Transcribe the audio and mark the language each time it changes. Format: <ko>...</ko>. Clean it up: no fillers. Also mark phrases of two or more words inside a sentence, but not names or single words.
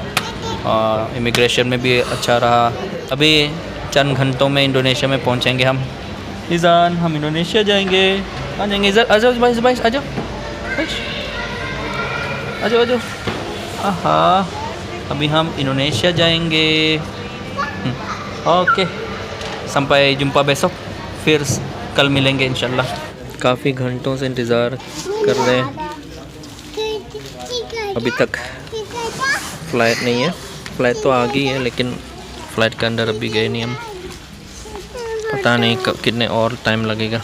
<hi>इमिग्रेशन में भी अच्छा रहा। अभी चंद घंटों में इंडोनेशिया में पहुंचेंगे हम। इज़ान, हम इंडोनेशिया जाएंगे। आ जाएंगे इधर, आ जाओ भाई, आ जाओ, आ जाओ, आ जाओ। आहा, अभी हम इंडोनेशिया जाएंगे। ओके,</hi> <id>sampai jumpa besok,</id> <hi>फिर कल मिलेंगे इंशाल्लाह। काफ़ी घंटों से इंतज़ार कर रहे हैं, अभी तक फ़्लाइट नहीं है। फ़्लाइट तो आ गई है लेकिन फ़्लाइट के अंदर अभी गए नहीं हम, पता नहीं कब कितने और टाइम लगेगा।</hi>